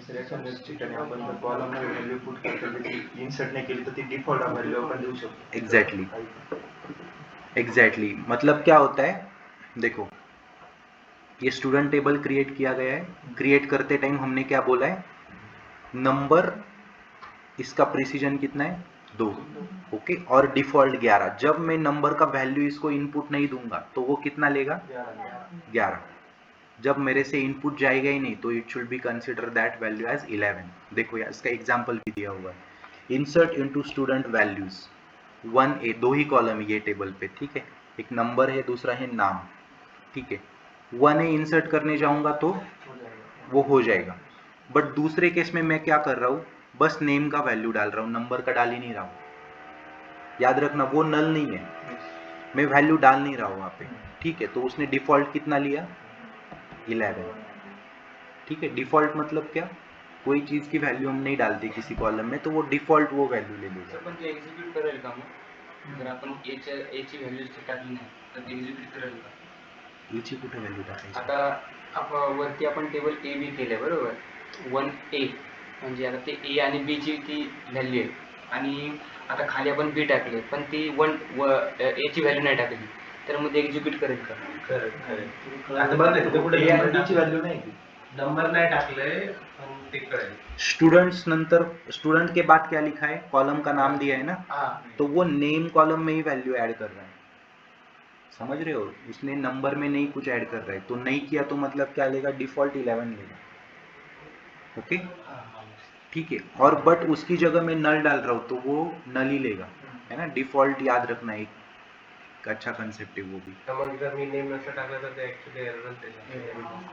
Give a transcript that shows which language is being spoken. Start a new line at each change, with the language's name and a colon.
Marathi: कॉलमला value put करतो insert नाही केली तर ती डिफॉल्ट व्हॅल्यू आपण देऊ शकतो।
Hindi: एग्जैक्टली मतलब क्या होता है, देखो ये स्टूडेंट टेबल क्रिएट किया गया है, क्रिएट करते टाइम हमने क्या बोला है, नंबर, इसका प्रिसीजन कितना है 2, ओके, और डिफॉल्ट 11। जब मैं नंबर का वैल्यू इसको इनपुट नहीं दूंगा तो वो कितना लेगा, 11। जब मेरे से इनपुट जाएगा ही नहीं तो
English: It should be consider that value as 11।
Hindi: देखो यार इसका एग्जांपल भी दिया हुआ है, insert into student values, 1A, दो ही कॉलम ये टेबल पे, ठीक है, एक नंबर है, दूसरा है नाम, ठीक है, 1A इंसर्ट करने जाऊंगा तो वो हो जाएगा। बट दूसरे केस में मैं क्या कर रहा हूँ, बस नेम का वैल्यू डाल रहा हूँ, नंबर का डाल ही नहीं रहा हूँ। याद रखना वो नल नहीं है, मैं वैल्यू डाल नहीं रहा हूँ वहाँ पे, ठीक है। तो उसने डिफॉल्ट कितना लिया, 11, ठीक है। डिफॉल्ट मतलब क्या, कोई चीज की वैल्यू हम नहीं डालते किसी कॉलम में तो वो डिफॉल्ट वो वैल्यू ले लेगा।
Marathi: पण ते एक्झिक्यूट करेल का मग? जर आपण एची व्हॅल्यू टाकली नाही तर ते एक्झिक्यूट करेल का? याची कुठे व्हॅल्यू टाकायची? आता वरती आपण टेबल ए बी केले बरोबर, 1A म्हणजे आता ते ए आणि बी ची ती व्हॅल्यू आहे आणि आता खाली आपण बी टाकले पण ती ए ची व्हॅल्यू नाही टाकली तर मग ते एक्झिक्यूट करेल का? करेक्ट. आता बघ ना तिथे कुठे A आणि B ची व्हॅल्यू नाही ती. नंबर नाही टाकलंय पण ते कळेल.
Hindi: स्टूडेंट्स नंतर स्टूडेंट के बाद क्या लिखा है, कॉलम का नाम दिया है ना, तो वो नेम कॉलम में ही वैल्यू ऐड कर रहा है, समझ रहे हो? उसने नंबर में नहीं कुछ ऐड कर रहा है, तो नहीं किया तो मतलब क्या लेगा, डिफॉल्ट 11 लेगा, ओके, ठीक है। और बट उसकी जगह मैं नल डाल रहा हूँ तो वो नल ही लेगा, है ना। डिफॉल्ट याद रखना, एक अच्छा कंसेप्ट है वो भी।
Marathi: तर मग जर मी नेम नसतं टाकलं तर ते ऍक्च्युली एररच देईल.